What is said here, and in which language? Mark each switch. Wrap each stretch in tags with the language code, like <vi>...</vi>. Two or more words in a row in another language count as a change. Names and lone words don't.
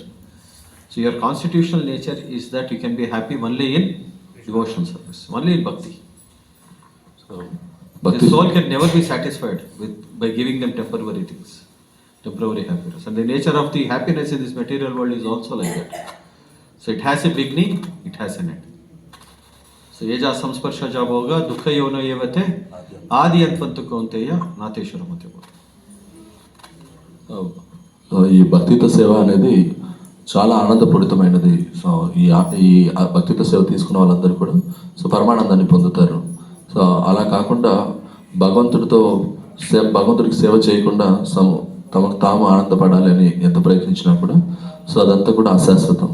<en>So your constitutional nature is that you can be happy only in devotional service, only in bhakti. So the soul can never be satisfied by giving them temporary things, temporary happiness. And the nature of the happiness in this material world is also like that. So it has a beginning, it has an end.</en> <sa>So येज संस्पर्शज भोग दुख योनो येवते आदि अन्तवन्तु कौन्तेय नतेश्वरमते.</sa> <te>ఈ భక్తియుత సేవ అనేది చాలా ఆనందపూరితమైనది. సో ఈ భక్తియుత సేవ తీసుకున్న వాళ్ళందరూ కూడా సో పరమానందాన్ని పొందుతారు. సో అలా కాకుండా భగవంతుడికి సేవ చేయకుండా తమకు తాము ఆనందపడాలి అని ఎంత ప్రయత్నించినా కూడా సో అదంతా కూడా అశాశ్వతం.</te>